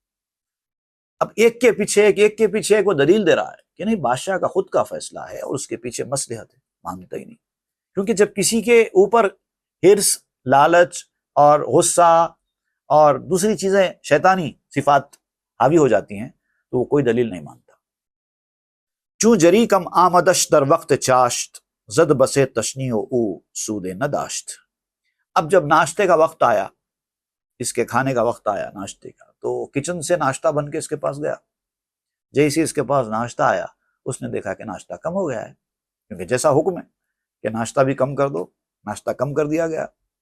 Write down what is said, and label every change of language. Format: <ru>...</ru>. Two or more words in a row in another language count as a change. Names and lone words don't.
<ur>اب ایک کے پیچھے ایک وہ دلیل دے رہا ہے کہ نہیں، بادشاہ کا خود کا فیصلہ ہے اور اس کے پیچھے مصلحت ہے، مانتا ہی نہیں۔ کیونکہ جب کسی کے اوپر حرص، لالچ اور غصہ اور دوسری چیزیں شیطانی صفات حاوی ہو جاتی ہیں تو وہ کوئی دلیل نہیں مانتا۔</ur> <fa>چوں جری کم آمدش در وقت چاشت، زد بسے تشنیع او سود نداشت۔</fa> <ur>اب جب ناشتے کا وقت آیا، اس کے کھانے کا وقت آیا ناشتے کا، تو کچن سے ناشتہ بن کے اس کے پاس گیا۔ جیسے اس کے پاس ناشتہ آیا، اس نے دیکھا کہ ناشتہ کم ہو گیا ہے، کیونکہ جیسا حکم ہے کہ ناشتہ بھی کم کر دو، ناشتہ کم کر دیا گیا۔</ur>